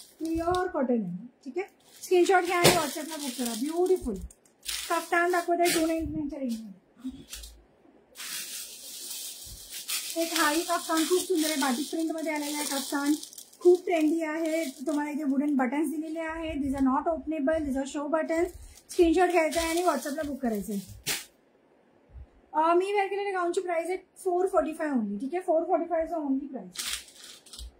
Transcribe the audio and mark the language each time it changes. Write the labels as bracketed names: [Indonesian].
[Marathi] Pure cotton आहे. ठीक आहे, स्क्रीनशॉट घ्या आणि व्हॉट्सअपला बुक करा. ब्युटिफुल कफ्तान दाखवत आहे 299च्या रेंजमध्ये. एक हाही कफ्तान खूप सुंदर आहे, बाटिक प्रिंटमध्ये आलेला आहे कफ्तान. खूप ट्रेंडी आहे. तुम्हाला इथे वुडन बटन्स दिलेले आहेत. [English] This are not openable, this are show buttons. [Marathi] Screenshot घ्यायचा आहे आणि व्हॉट्सअपला बुक करायचं आहे. मी वेअर केलेल्या गाऊनची प्राइस आहे 445 ओनली. ठीक आहे, 445 ओनली प्राइस.